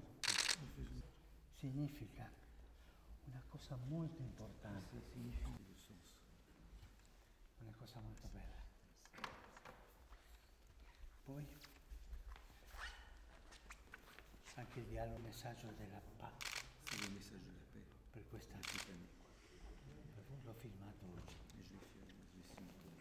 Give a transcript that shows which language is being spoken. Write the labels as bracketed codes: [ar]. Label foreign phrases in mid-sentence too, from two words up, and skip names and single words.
[it] Significa una cosa molto importante, una cosa molto bella. Poi anche il dialogo, messaggio della pace. [fr] C'est le message de la paix. [it] Per questa l'ho filmato oggi. [fr] Et je vais signer.